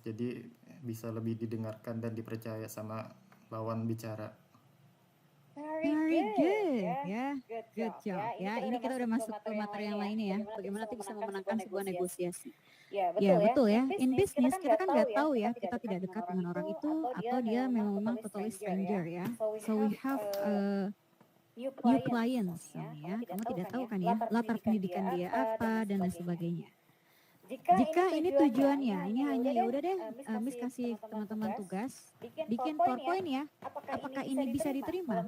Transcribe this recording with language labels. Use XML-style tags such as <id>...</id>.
<id>Jadi bisa lebih didengarkan dan dipercaya sama lawan bicara.</id> <en>Very good ya, good job ya.</en> <id>Ini kita udah masuk ke materi yang lainnya ya. Bagaimana nanti bisa memenangkan sebuah negosiasi. Ya betul ya.</id> <en>In business</en> <id>kita kan nggak tahu ya, kita tidak dekat dengan orang itu atau dia memang</id> <en>totally stranger</en> <id>ya.</id> <en>So we have new clients ya.</en> <id>Kamu tidak tahu kan ya latar pendidikan dia apa dan lain sebagainya. Jika ini tujuannya, ini hanya ya udah deh, Miss kasih teman-teman tugas, bikin PowerPoint ya. Apakah ini bisa diterima?</id>